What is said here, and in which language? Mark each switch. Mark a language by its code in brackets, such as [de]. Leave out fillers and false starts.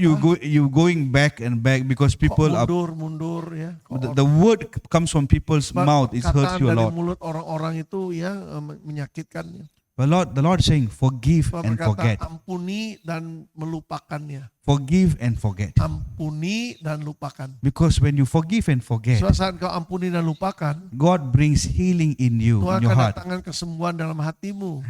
[en] you going back and back because people are. [id] mundur ya. [en] The word comes from people's mouth. It hurts you a [id] dari [en] lot. [id] mulut orang-orang itu ya menyakitkan. [en] But the Lord is saying, forgive [id] Tuhan [en] and [id] berkata, [en] forget. [id] ampuni dan melupakannya. [en] Forgive and forget. [id] Ampuni dan lupakan. [en] Because when you forgive and forget, [id] Saat kau ampuni dan lupakan, [en] God brings healing in you, [id] Tuhan [en] in your [id] akan [en] heart. [id] datangkan kesembuhan dalam hatimu.